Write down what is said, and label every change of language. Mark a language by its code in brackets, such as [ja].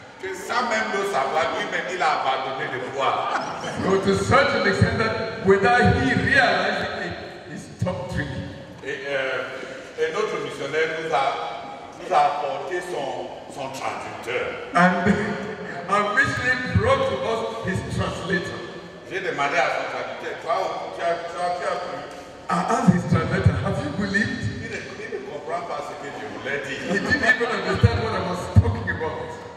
[fr] Que sans même le savoir, lui-même il a abandonné de boire. [en] So to such an extent that without he realizing it, he stopped drinking. [fr] Et notre missionnaire nous a apporté son traducteur. [en] And our missionary brought to us his translator. [fr] J'ai demandé à son traducteur, toi, tu as cru? [en] I asked his translator, have you believed? [fr] Il ne comprend pas ce que je voulais dire. [en] He didn't even understand what I was talking about.